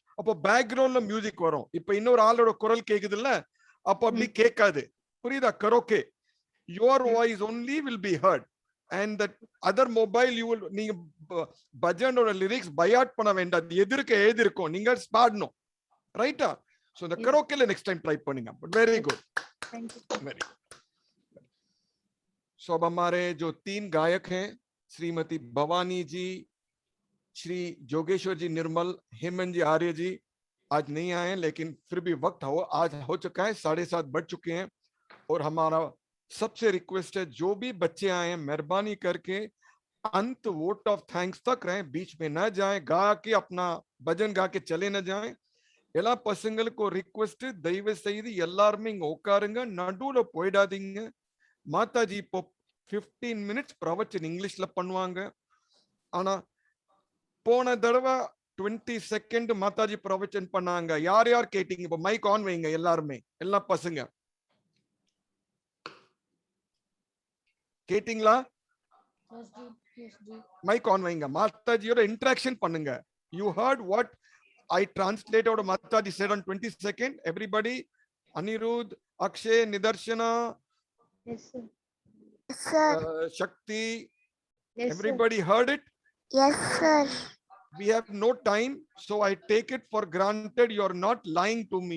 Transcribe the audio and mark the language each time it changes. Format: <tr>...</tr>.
<ta>அப்போ பேக்ரவுண்ட்ல மியூசிக் வரும். இப்ப இன்னொரு ஆளோட குரல் கேக்குது இல்ல, அப்போ அப்படி கேட்காது, புரியுதா?</ta> <en>Karaoke your voice only will be heard. And that other mobile you will,</en> <ta>நீங்க பஜனோட லிரிக்ஸ் பயாட் பண்ண வேண்டாம், எதிர்க்க எழுதிருக்கும், நீங்க பாடணும். ரைட்டா? சோ இந்த கரோக்கேல நெக்ஸ்ட் டைம் ட்ரை பண்ணுங்க.</ta> <en>But very good, very good.</en> <hi>सो अब हमारे जो 3 गायक हैं, श्रीमती भवानी जी, श्री जोगेश्वर जी निर्मल, हेमंत जी आर्य जी, आज नहीं आए हैं, लेकिन फिर भी वक्त आज हो चुका है, 7:30 बढ़ चुके हैं। और हमारा सबसे रिक्वेस्ट है, जो भी बच्चे आए हैं मेहरबानी करके अंत वोट ऑफ थैंक्स तक रहें, बीच में न जाएं, गा के अपना भजन गा के चले न जाएं।</hi> <ta>எல்லா பசங்களுக்கு ரிக்வெஸ்ட், தயவு செய்து எல்லாருமே இங்க உட்காருங்க, நடுவுல போயிடாதீங்க. மாதாஜி இப்போ 15 மினிட்ஸ் பிரவச்சன் இங்கிலீஷ்ல பண்ணுவாங்க. ஆனா போன தடவை 20 செகண்ட் மாதாஜி பிரவச்சன் பண்ணாங்க. யார் யார் கேட்டீங்க? இப்ப மைக் ஆன் வைங்க எல்லாருமே, எல்லா பசங்க கேட்டீங்களா? மைக் ஆன் வைங்க, மாதாஜியோட இன்டராக்ஷன் பண்ணுங்க.</ta> <en>You heard what I translated what Mataji said on 22nd. Everybody, Anirudh, Akshay, Nidarshana, Yes, sir. Shakti, Yes, everybody heard it? Yes, sir. We have no time, so I take it for granted you're not lying to me.</en>